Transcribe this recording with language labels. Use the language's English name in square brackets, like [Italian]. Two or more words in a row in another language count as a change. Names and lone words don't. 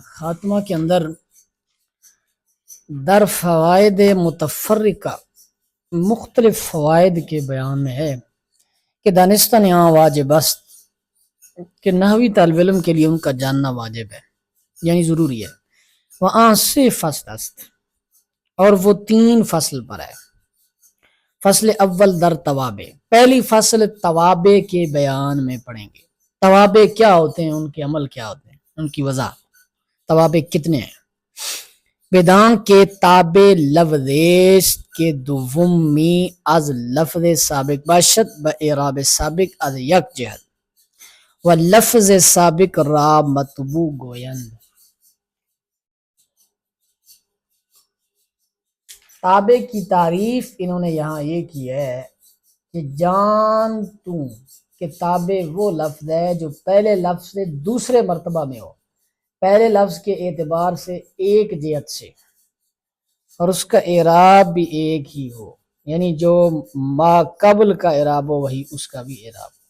[Urdu] خاتمہ کے اندر [Persian] در فوائد متفرقہ [Urdu] مختلف فوائد کے بیان میں ہے کہ دانستہ یہاں [Persian] واجب است [Urdu] کہ نحوی طالب علم کے لیے ان کا جاننا واجب ہے، یعنی ضروری ہے۔ وہاں سے [Persian] فصل است، [Urdu] اور وہ 3 فصل پر ہے۔ [Persian] فصل اول در توابع، [Urdu] پہلی فصل توابع کے بیان میں پڑھیں گے۔ توابع کیا ہوتے ہیں، ان کے عمل کیا ہوتے ہیں، ان کی وضاحت۔ توابع کتنے ہیں؟ [Persian] بدان کے تابع لفظ کے دومی از لفظ سابق باشد با اعراب سابق از یک جهت و لفظ سابق را مطبوع گویند۔ [Urdu] تابع کی تعریف انہوں نے یہاں یہ کی ہے کہ جان تو کہ تابع وہ لفظ ہے جو پہلے لفظ سے دوسرے مرتبہ میں ہو، پہلے لفظ کے اعتبار سے ایک جہت سے، اور اس کا اعراب بھی ایک ہی ہو، یعنی جو ما قبل کا اعراب ہو وہی اس کا بھی اعراب ہو۔